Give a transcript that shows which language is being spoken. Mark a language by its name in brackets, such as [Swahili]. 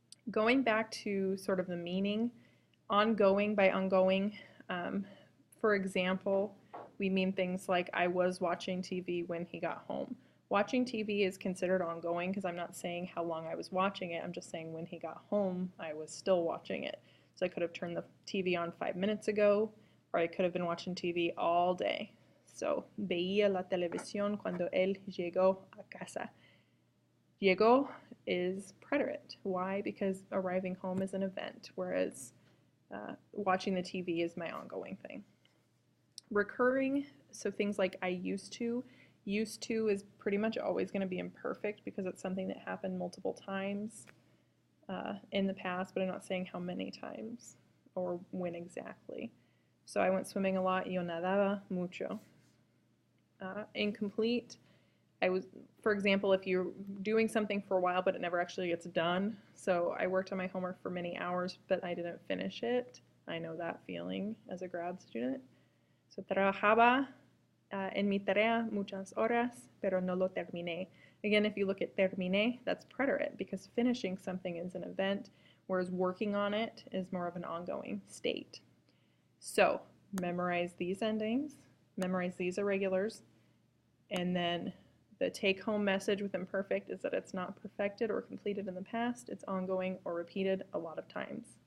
[English] Going back to sort of the meaning, ongoing by ongoing, for example, we mean things like I was watching TV when he got home. Watching TV is considered ongoing because I'm not saying how long I was watching it. I'm just saying when he got home, I was still watching it. So I could have turned the TV on 5 minutes ago, or I could have been watching TV all day. [Spanish] So, veía la televisión cuando él llegó a casa. [English] Llegó is preterite. Why? Because arriving home is an event, whereas watching the TV is my ongoing thing. Recurring, so things like I used to is pretty much always going to be imperfect because it's something that happened multiple times in the past, but I'm not saying how many times or when exactly. So I went swimming a lot, [Spanish] yo nadaba mucho. [English] Incomplete, for example, if you're doing something for a while but it never actually gets done. So I worked on my homework for many hours but I didn't finish it. I know that feeling as a grad student. [Spanish] So trabajaba en mi tarea muchas horas, pero no lo terminé. [English] Again, if you look at terminé, that's preterite because finishing something is an event, whereas working on it is more of an ongoing state. So memorize these endings, memorize these irregulars. And then the take-home message with imperfect is that it's not perfected or completed in the past. It's ongoing or repeated a lot of times.